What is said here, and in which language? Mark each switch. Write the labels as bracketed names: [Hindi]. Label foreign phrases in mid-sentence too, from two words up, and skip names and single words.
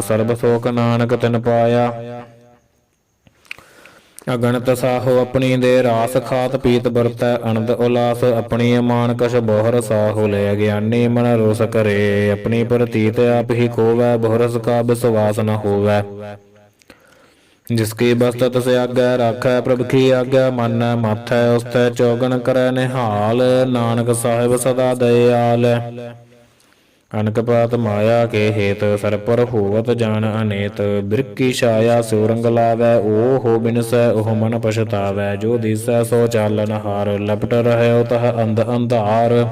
[Punjabi] ਸਰਬ ਸੁਖ ਨਾਨਕ ਤਿਨ ਪਾਇਆ। ਅਗਣਤ ਸਾਹੋ ਆਪਣੀ ਦੇ ਰਾਸ। ਖਾਤ ਪੀਤ ਵਰਤੈ ਅਨੰਦ ਉਲਾਸ। ਆਪਣੀ ਅਮਾਨ ਕਛ ਬਹੁਰ ਸਾਹੋ ਲੈ। ਗਿਆਨੀ ਮਨ ਰੋਸ ਕਰੇ। ਆਪਣੀ ਪ੍ਰਤੀਤ ਆਪ ਹੀ ਕੋਵੈ। ਬਹੁਰਸ ਕਾ ਵਿਸਵਾਸ ਨ ਹੋਵੈ। ਜਿਸਕੀ ਬਸਤ ਤਸ ਆਗਿਆ ਰਾਖੈ ਪ੍ਰਭ ਕੀ ਆਗਿਆ ਮਾਨੈ ਮਾਥੈ ਉਸਤੈ ਚਉਗੁਨ ਕਰੈ ਨਿਹਾਲ ਨਾਨਕ ਸਾਹਿਬ ਸਦਾ ਦਇਆਲ ਅਨਕ ਪਾਤ ਮਾਇਆ ਕੇ ਹੇਤ ਸਰਪਰ ਹੋਵਤ ਜਾਨ ਅਨੇਤ ਬਿਰਕੀ ਛਾਇਆ ਸੁਰੰਗ ਲਾਵੈ ਓਹੋ ਬਿਨਸੈ ਓਹ ਮਨ ਪਛਤਾਵੈ ਜੋ ਦਿਸੈ ਸੋ ਚਾਲਨ ਹਾਰ ਲਪਟ ਰਹੇ ਤਹ ਅੰਧ ਅੰਧਾਰ